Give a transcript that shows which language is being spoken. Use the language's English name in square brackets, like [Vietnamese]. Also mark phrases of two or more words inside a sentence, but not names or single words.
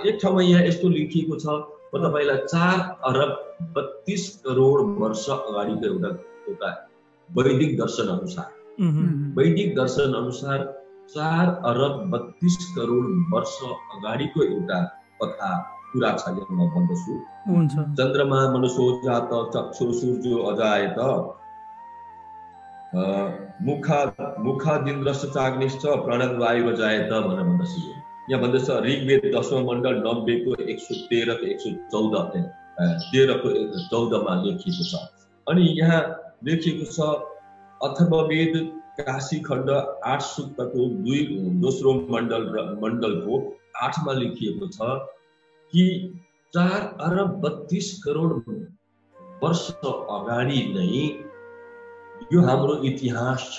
[Nepali] एक ठाउँमा यहाँ यस्तो लेखिएको छ, म तपाईँलाई 4 अरब 32 करोड वर्ष अगाडिको एउटा वैदिक दर्शन अनुसार 4 अरब 32 करोड वर्ष अगाडिको एउटा कथा कुरा छ। म भन्दछु, [Sanskrit] चन्द्रमा मनुष्य जात चक्षु सूर्य अजायत मुखादिन्द्रश्च चाग्निश्च प्राणवायु अजायत [Nepali] भनेर भन्दछु। यहाँ भन्दछ ऋग्वेद 10औं मण्डल 90 को 113 को 114 13 मा लेखिएको छ। अनि यहाँ लेखिएको छ अथर्ववेद काशी खण्ड 8 सूक्तको 2 मण्डलको 8 मा लेखिएको छ कि 4 अरब 32 करोड वर्ष अगाडि नै यो हाम्रो इतिहास छ।